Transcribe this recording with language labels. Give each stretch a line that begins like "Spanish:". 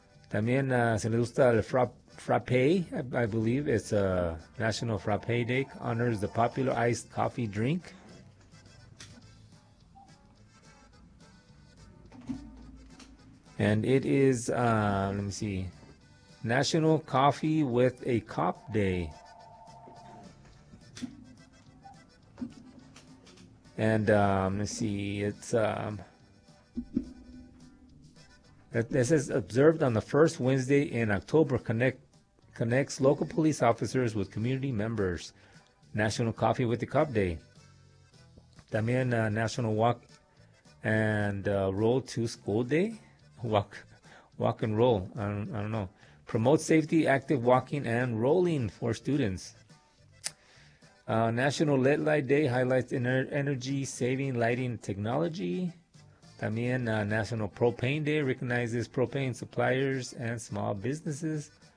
Spanish: También se le gusta el frappé,
English: I believe. It's a National Frappé Day. Honors the popular iced coffee drink. And it is, let me see, National Coffee with a Cop Day. And let me see, it's... This is observed on the first Wednesday in October. Connects local police officers with community members. National Coffee with the Cup Day.
Spanish: También
English: National Walk and Roll to School Day. Walk and roll. I don't know. Promote safety, active walking and rolling for students. National LED Light Day highlights energy saving lighting technology.
Spanish: También
English: National Propane Day recognizes propane suppliers and small businesses.